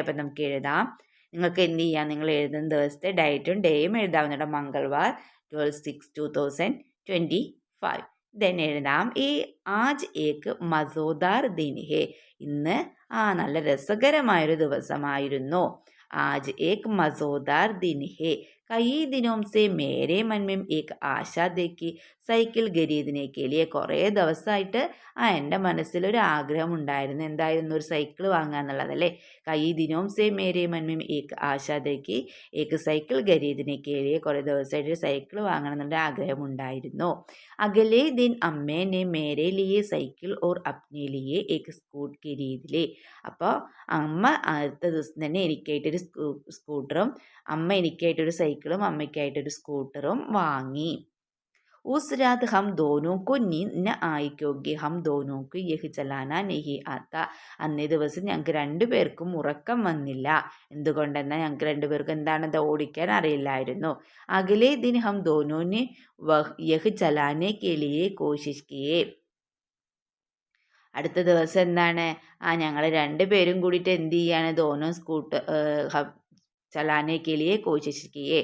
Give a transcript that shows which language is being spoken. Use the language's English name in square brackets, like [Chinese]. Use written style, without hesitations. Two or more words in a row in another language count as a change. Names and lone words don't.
[Malayalam] അപ്പം നമുക്ക് എഴുതാം. നിങ്ങൾക്ക് എന്ത് ചെയ്യാം, നിങ്ങൾ എഴുതുന്ന ദിവസത്തെ ഡേറ്റും ഡേയും എഴുതാവുന്നതാണ്. മംഗൾവാർ 12/6/2025. ദെൻ എഴുതാം, ഈ [Hindi] आज एक मज़ेदार दिन है. [Malayalam] ഇന്ന് നല്ല രസകരമായൊരു ദിവസമായിരുന്നു. [Hindi] आज एक मज़ेदार दिन है. कई दिनों से मेरे मन में एक आशा देखी साइकिल खरीदने के लिए. [Malayalam] കുറേ ദിവസമായിട്ട് എൻ്റെ മനസ്സിലൊരു ആഗ്രഹം ഉണ്ടായിരുന്നു. എന്തായിരുന്നു, ഒരു സൈക്കിൾ വാങ്ങുക എന്നുള്ളതല്ലേ. [Hindi] कई दिनों से मेरे मन में एक आशा देखी एक साइकिल खरीदने के लिए. [Malayalam] കുറേ ദിവസമായിട്ട് ഒരു സൈക്കിൾ വാങ്ങണം എന്നുള്ള ആഗ്രഹം ഉണ്ടായിരുന്നു. [Hindi] अगले दिन अम्मा ने मेरे लिए साइकिल और अपने लिए एक स्कूट खरीद ली. [Malayalam] അപ്പോൾ അമ്മ അടുത്ത ദിവസം തന്നെ എനിക്കായിട്ടൊരു സ്കൂട്ടറും, അമ്മ എനിക്കായിട്ടൊരു സൈക്കിളും അമ്മയ്ക്കായിട്ടൊരു സ്കൂട്ടറും വാങ്ങി. [Hindi] उस रात हम दोनों को नींद न आई क्योंकि हम दोनों को यह चलाना नहीं आता. [Malayalam] അന്നേ ദിവസം ഞങ്ങൾക്ക് രണ്ടുപേർക്കും ഉറക്കം വന്നില്ല. എന്തുകൊണ്ടെന്നാൽ ഞങ്ങൾക്ക് രണ്ടുപേർക്കും എന്താണത്, ഓടിക്കാൻ അറിയില്ലായിരുന്നു. [Hindi] अगले दिन हम दोनों ने यह चलाने के लिए कोशिश किए. [Malayalam] അടുത്ത ദിവസം എന്താണ്, ഞങ്ങൾ രണ്ടുപേരും കൂടിയിട്ട് എന്ത് ചെയ്യാണ്, [Hindi] दोनों स्कूटर चलाने के लिए कोशिश किए.